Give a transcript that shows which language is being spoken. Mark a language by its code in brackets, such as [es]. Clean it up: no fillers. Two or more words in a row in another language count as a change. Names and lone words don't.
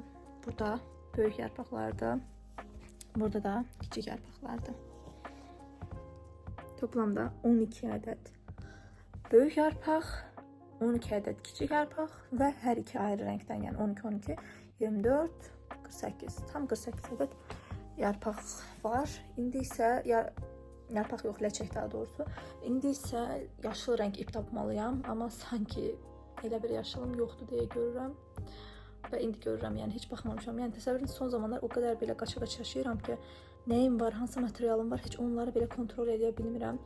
[tr] Burada büyük yarpaqlarda, burada da küçük yarpaqlarda. Toplamda 12 adet büyük yarpaq, 12 adet küçük yarpaq ve her iki ayrı renkten, yani 12 24 48, tam 48 adet yarpaq var. [az] İndi isə yarpaq yox, ləçək daha doğrusu. İndi isə yaşıl renk ip tapmalıyam, amma sanki elə bir yaşılım yoxdur deyə görürəm. Və indi görürəm, yəni heç baxmamışam. Yəni təsəvvürün son zamanlar o qədər belə qaça-qaça yaşayıram ki, nəyim var, hansı materialım var, heç onları belə kontrol edə bilmirəm.